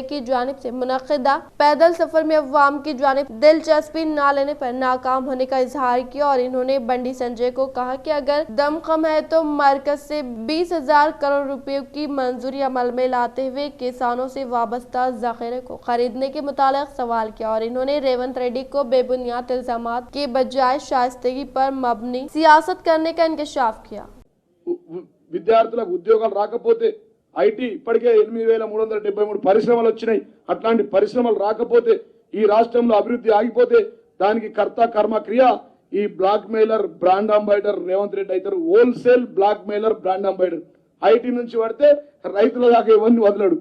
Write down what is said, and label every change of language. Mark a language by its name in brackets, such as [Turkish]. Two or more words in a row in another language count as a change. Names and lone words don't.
[Urdu] کی جانب سے منعقدہ پیدل سفر میں عوام کی جانب دلچسپی نہ لینے پر ناکام ہونے کا اظہار کیا اور انہوں نے بنڈی سنجے کو کہا کہ اگر دم خم ہے تو مرکز سے 20,000 کروڑ روپے کی منظوری عمل میں لاتے ہوئے کسانوں سے وابستہ ذخیرے کو خریدنے کے متعلق سوال کیا اور انہوں نے ریونت ریڈی کو بے بنیاد الزامات کے بجائے شائستگی پر مبنی سیاست کرنے کا انکشاف کیا۔ [Telugu] విద్యార్థులకు ఉద్యోగాలు రాకపోతే ఐటీ ఇప్పటికే 8,373 పరిశ్రమలు వచ్చినాయి. అట్లాంటి పరిశ్రమలు రాకపోతే ఈ రాష్ట్రంలో అభివృద్ధి ఆగిపోతే దానికి కర్త కర్మ క్రియ ఈ [English] black mailer brand ambassador [Telugu] రేవంత్ రెడ్డి అవుతారు. [English] wholesale black mailer brand ambassador [Telugu] ఐటీ నుంచి పడితే రైతుల దాకా ఇవన్నీ వదలడు.